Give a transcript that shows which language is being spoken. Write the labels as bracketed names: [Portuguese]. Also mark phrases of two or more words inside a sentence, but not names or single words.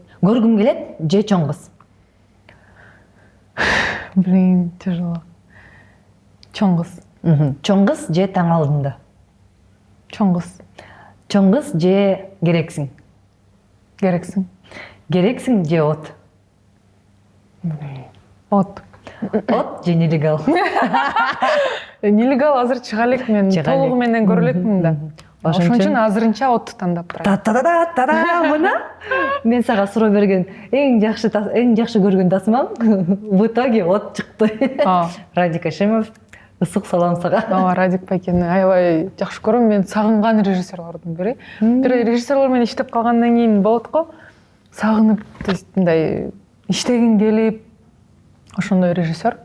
[Kyrgyz] Көргүм келет же чоң кыз. [Russian] Блин, тяжело. [Kyrgyz] Чоң кыз. Чоң кыз же таң алдында. Чоң кыз. Чоң кыз же керексиң. Керексиң. Керексиң же от. От. От же нелегал. Нелегал азыр чыга элек, мен Чыга элек. толугу менен көрө элекмин да. Ошон үчүн азырынча отты тандап турат. Та-та-да-та-да, мына мен сага суроо берген эң жакшы көргөн тасмам [Russian] в итоге [Kyrgyz] от чыкты. Радик Ашимов, ысык салам сага. Ооба, Радик байкени аябай жакшы көрөм. Мен сагынган режиссерлордун бири. Бир режиссерлор менен иштеп калгандан кийин болот го. Сагынып, [Russian] то есть [Kyrgyz] мындай иштегим келип, ошондой режиссер.